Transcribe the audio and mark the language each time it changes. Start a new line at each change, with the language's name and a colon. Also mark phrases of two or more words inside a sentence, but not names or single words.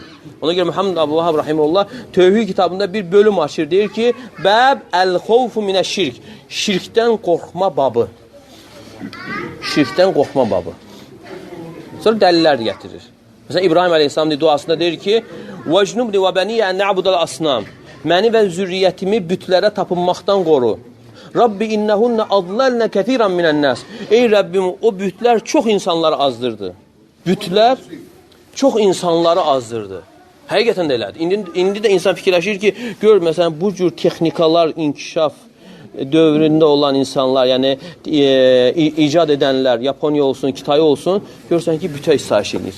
Azerbaijani: Ona görə Muhammed Abdülvahhab rahimehullah Tövhid kitabında bir bölüm açır, deyir ki,
Arabic: باب الخوف من الشرك,
Azerbaijani: şirkdən qorxma babı. Şirkdən qorxma babı. Sonra dəlillər gətirir. Məsələn, İbrahim əleyhissalam duasında deyir ki,
Arabic: وَجْنُبْنِ وَبَنِيَ أَنْ نَعْبُدَ الْأَصْنَامِ
Azerbaijani: Məni və zürriyyətimi bütlərə tapınmaqdan qoru.
Arabic: رب إنهن أضللن كثيرا من الناس.
Azerbaijani: Ey Rəbbim, o bütlər çox insanları azdırdı. Bütlər çox insanları azdırdı. Həqiqətən də elədir. İndi də insan fikirləşir ki, gör, məsələn, bu cür texnikalar, inkişaf dövründə olan insanlar, yəni icad edənlər, Yaponiya olsun, Kitay olsun, görsən ki, bütə istahiş edir.